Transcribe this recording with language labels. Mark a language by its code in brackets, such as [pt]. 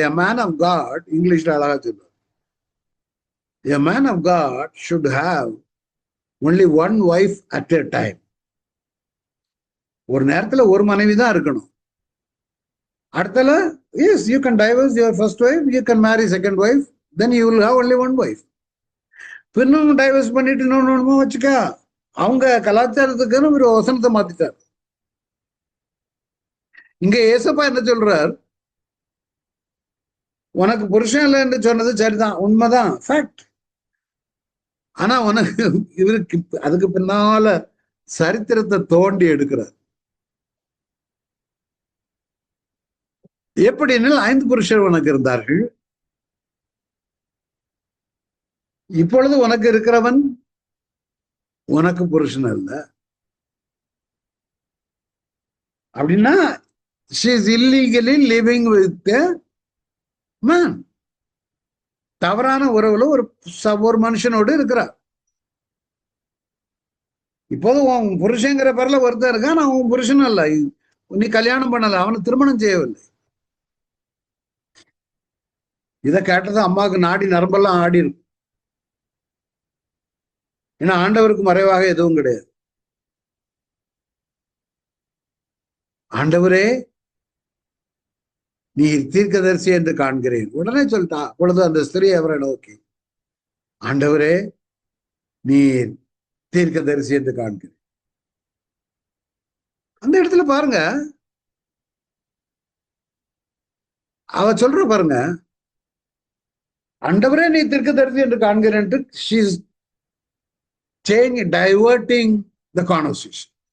[en] A man of God, [ta] இங்கிலீஷ்ல அழகா சொல்லுவார், [en] A man of God should have only one wife at a time. [ta] ஒரு நேரத்துல ஒரு மனைவி தான் இருக்கணும். அடுத்தல [en] yes, you can divorce your first wife, you can marry second wife, then you will have only one wife. [ta] பின்னும் divorce பண்ணிட்டு இன்னொன்னு வச்சுக்க. அவங்க கலாச்சாரத்துக்குன்னு ஒரு வசனத்தை மாத்திட்டார். இங்க ஏசப்பா என்ன சொல்றார்? உனக்கு புருஷன் இல்லை என்று சொன்னது சரிதான், உண்மைதான், ஃபேக்ட். ஆனா உனக்கு இவருக்கு அதுக்கு பின்னால சரித்திரத்தை தோண்டி எடுக்கிறார். எப்படின்னு 5 புருஷர் உனக்கு இருந்தார்கள், இப்பொழுது உனக்கு இருக்கிறவன் உனக்கு புருஷன் அல்ல. அப்படின்னா [en] she is illegally living with a man. [ta] தவறான உறவுல ஒரு மனுஷனோடு இருக்கிறார். இப்போது உன் புருஷங்கிற பேர்ல ஒருத்தர் இருக்கான், நான் உன் புருஷன் அல்ல, நீ கல்யாணம் பண்ணல, அவனை திருமணம் செய்யவில்லை. இதை கேட்டது அம்மாவுக்கு நாடி நரம்பெல்லாம் ஆடி இருக்கும். ஏன்னா ஆண்டவருக்கு மறைவாக எதுவும் கிடையாது. ஆண்டவரே நீ தீர்க்கதரிசி என்று காண்கிறேன். உடனே சொல்லிட்டா. அப்பொழுது அந்த ஸ்திரீ அவரை நோக்கி, ஆண்டவரே நீ தீர்க்கதரிசி என்று காண்கிறேன். அந்த இடத்துல பாருங்க, அவ சொல்ற பாருங்க, ஆண்டவரே நீ தீர்க்கதரிசி என்று காண்கிறேன். [en] she is diverting the conversation.